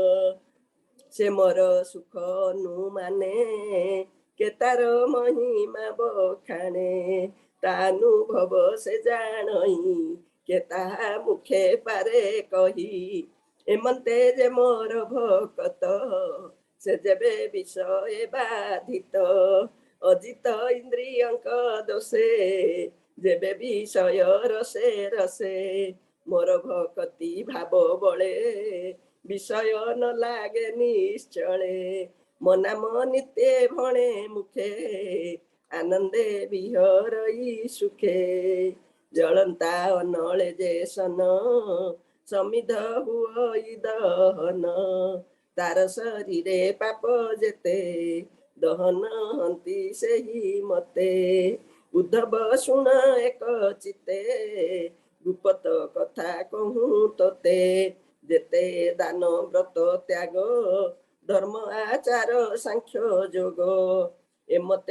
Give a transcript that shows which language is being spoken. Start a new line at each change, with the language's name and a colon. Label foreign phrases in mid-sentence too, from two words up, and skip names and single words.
Odia: ସେ ମୋର ସୁଖ ଅନୁମାନେ କେ ତାର ମହିମା ବଖାଣେ ତାନୁଭବ ସେ ଜାଣଇ କେ ତାହା ମୁଖେ ପାରେ କହି ଏମନ୍ତେ ଯେ ମୋର ଭକତ ସେ ଯେବେ ବିଷୟ ବାଧିତ ଅଜିତ ଇନ୍ଦ୍ରିୟଙ୍କ ଦୋଷେ ଯେବେ ବିଷୟ ରସେ ରସେ ମୋର ଭକ୍ତି ଭାବ ବଳେ ବିଷୟ ନ ଲାଗେ ନିଶ୍ଚଳେ ମୋ ନାମ ନିତ୍ୟ ଭଣେ ମୁଖେ ଆନନ୍ଦେ ବିହରଇ ସୁଖେ ଜଳନ୍ତା ଅନଳେ ଯେ ସନ ସମିଧ ହୁଇ ଦହନ ତାର ଶରୀରେ ପାପ ଯେତେ ଦହନ ହନ୍ତି ସେହି ମତେ ଉଦ୍ଧବ ଶୁଣ ଏକ ଚିତ୍ତେ ଗୁପତ କଥା କହୁଁ ତୋତେ ଯେତେ ଦାନ ବ୍ରତ ତ୍ୟାଗ ଧର୍ମ ଆଚାର ସାଂଖ୍ୟ ଯୋଗ ଏମନ୍ତେ